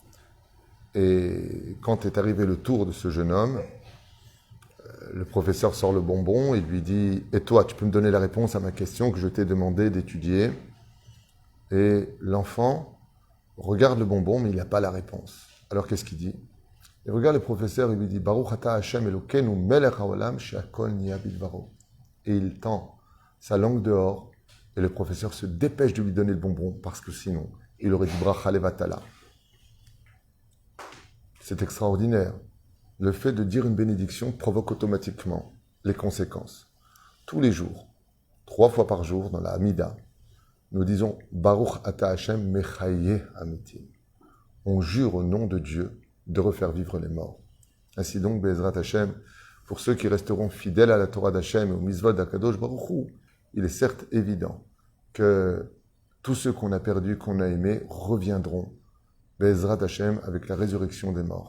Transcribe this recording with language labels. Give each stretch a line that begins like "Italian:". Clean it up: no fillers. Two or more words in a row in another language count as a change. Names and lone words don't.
French: Et quand est arrivé le tour de ce jeune homme, le professeur sort le bonbon et lui dit « Et toi, tu peux me donner la réponse à ma question que je t'ai demandé d'étudier ?» Et l'enfant regarde le bonbon, mais il n'a pas la réponse. Alors qu'est-ce qu'il dit? Il regarde le professeur et lui dit «
Hebrew: ברוך אתה השם אלוקינו מלך העולם שהכל נהיה בדברו
French: » Et il tend sa langue dehors. Et le professeur se dépêche de lui donner le bonbon, parce que sinon, il aurait dit
Hebrew: ברכה לבטלה.
French: C'est extraordinaire. Le fait de dire une bénédiction provoque automatiquement les conséquences. Tous les jours, 3 fois par jour, dans la Hamida, nous disons
Hebrew: ברוך אתה השם מחיה המתים.
French: On jure au nom de Dieu de refaire vivre les morts. Ainsi donc,
Hebrew: בעזרת השם,
French: pour ceux qui resteront fidèles à la Torah d'Hashem et au mitzvot d'
Hebrew: הקדוש ברוך הוא,
French: il est certes évident que tous ceux qu'on a perdus, qu'on a aimés, reviendront,
Hebrew: בעזרת השם,
French: avec la résurrection des morts.